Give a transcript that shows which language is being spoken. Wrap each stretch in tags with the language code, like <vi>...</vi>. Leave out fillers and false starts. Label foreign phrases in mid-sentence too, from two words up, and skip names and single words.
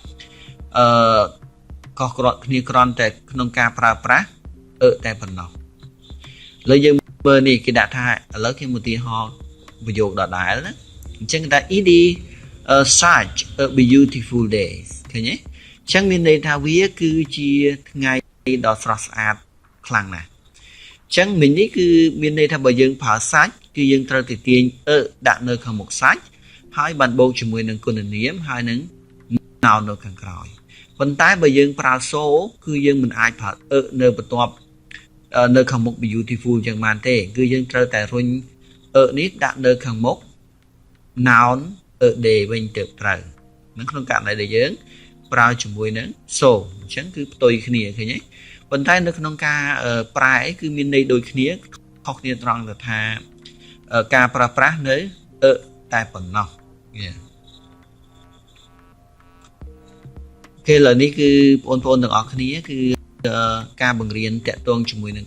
<km>ខុសគ្នាគ្រាន់តែក្នុងការប្រើប្រាស់តែប៉ុណ្ណោះឥឡូវយើងមើលនេះគេដាក់ថាឥឡូវគេឧទាហរណ៍ប្រយោគដដែលណាអញ្ចឹងថា</km> <en>it is such a beautiful day</en> <km>ឃើញទេអញ្ចឹងមានន័យថាវាគឺជាថ្ងៃដ៏ស្រស់ស្អាតខ្លាំងណាស់អញ្ចឹងមិញនេះគឺមានន័យថាបើយើងប្រើសាច់គឺយើងត្រូវ ទៅទាញដាក់នៅខាងមុខសាច់ហើយបានបូកជាមួយនឹងគុណនាមហើយនឹង noun នៅខាង ក្រោយប៉ុន្តែបើយើងប្រើសូគឺយើងមិនអាចប្រើនៅបន្ទាប់នៅខាងមុខ beautiful ចឹងបានទេគឺយើងត្រូវតែរុញនេះដាក់នៅខាងមុខ</km> <en>noun a day</en> <km>វិញទៅត្រូវនឹងក្នុងករណីដែលយើងប្រើជាមួយនឹង so អញ្ចឹងគឺផ្ទុយគ្នាឃើញទេប៉ុន្តែនៅក្នុងការប្រែគឺមានន័យដូចគ្នាខុសគ្នាត្រង់ទៅថាការប្រើប្រាស់នៅតែប៉ុណ្ណោះ គេឥឡូវនេះគឺបងប្អូនទាំងអស់គ្នាគឺការបង្រៀនតាក់ទងជាមួយនឹង</km>